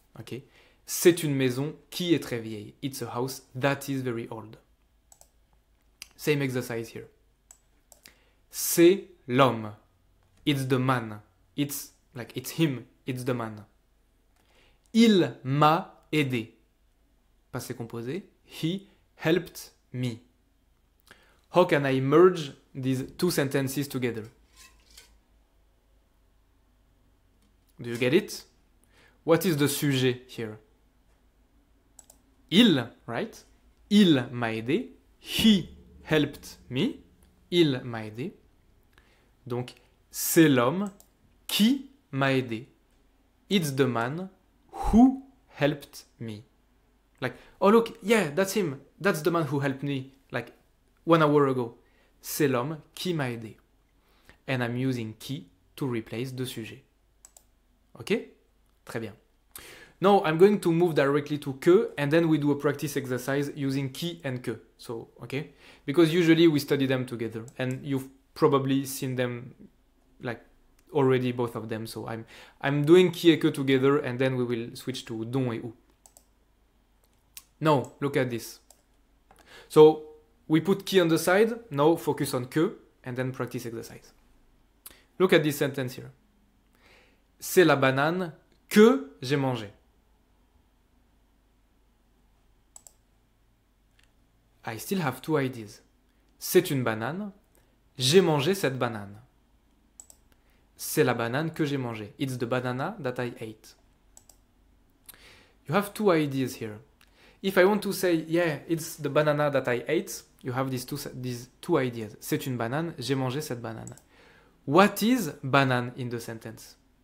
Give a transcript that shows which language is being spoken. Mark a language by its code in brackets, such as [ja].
[en] Okay? [fr] C'est une maison qui est très vieille. [en] It's a house that is very old. Same exercise here. [fr] C'est l'homme. [en] It's the man. It's him. It's the man. [fr] Il m'a aidé. [en] Passé composé. He helped me. How can I merge these two sentences together? Do you get it? What is the sujet here? Il, right? [fr] Il m'a aidé. [en] He helped me. [fr] Il m'a aidé. Donc, c'est l'homme qui m'a aidé. [en] It's the man who helped me. Like, oh look, yeah, that's him. That's the man who helped me, like, 1 hour ago. [fr] C'est l'homme qui m'a aidé. [en] And I'm using qui to replace the sujet. Ok? [fr] Très bien. [en] Now I'm going to move directly to que, and then we do a practice exercise using qui and que. So, okay? Because usually we study them together, and you've probably seen them, like, already, both of them. So I'm doing [fr] qui et que [en] together, and then we will switch to [fr] dont et où. [en] Now, look at this. So we put qui on the side, now focus on que, and then practice exercise. Look at this sentence here. [fr] C'est la banane que j'ai mangée. [en] I still have two ideas. [fr] C'est une banane. J'ai mangé cette banane. C'est la banane que j'ai mangée. [en] It's the banana that I ate. You have two ideas here. If I want to say, yeah, it's the banana that I ate, you have these two ideas. [fr] C'est une banane, j'ai mangé cette banane. [en] What is banane in the sentence?